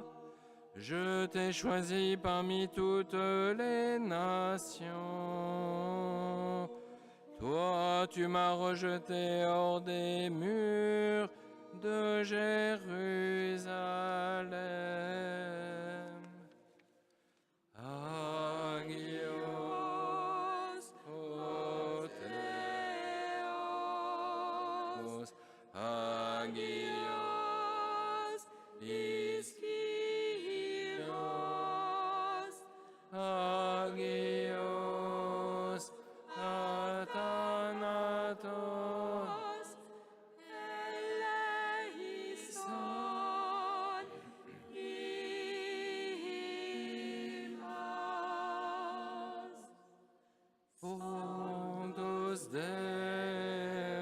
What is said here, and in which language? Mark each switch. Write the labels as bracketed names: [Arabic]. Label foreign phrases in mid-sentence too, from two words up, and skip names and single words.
[French] Je t'ai choisi parmi toutes les nations. Toi tu m'as rejeté hors des murs de Jérusalem. [Greek] Άγιος, ο Θεός, Άγιος, Ισχυρός, Άγιος, Αθάνατος, ελέησον, [Latin] Sanctus Deus,